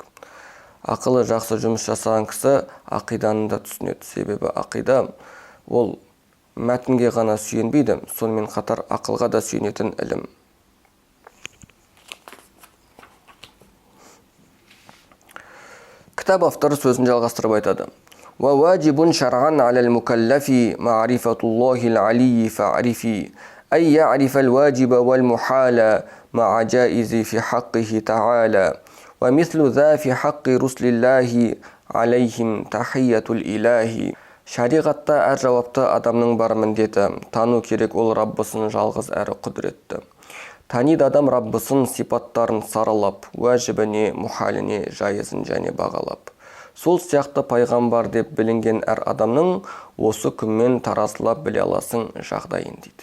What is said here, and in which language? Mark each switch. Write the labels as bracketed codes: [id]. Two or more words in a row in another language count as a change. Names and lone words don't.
[kk] Ақылы жақсы жұмыс жасаған кісі ақиданы да түсінеді. Себебі ақида ол мәтінге ғана сүйенбейді, сонымен қатар ақылға да сүйенетін ілім. Кітап авторы сөзін жалғастырып айтады. [ar] وواجب شرعا على المكلف معرفة الله العلي فاعرفي أي يعرف الواجب والمحال مع جائز في حقه تعالى ومثل ذا في حق رسل الله عليهم تحية الإله. [kk] Шариғатта әр жауапты адамның бар міндеті. Тану керек ол Раббысын жалғыз әрі құдіретті. Таниды адам Раббысын сипаттарын саралап, уәжібіне, мұхаліне, жайызын және бағалап. Сол сияқты пайғамбар деп білінген әр адамның осы күнмен таразылап біле аласың жағдайын дейді.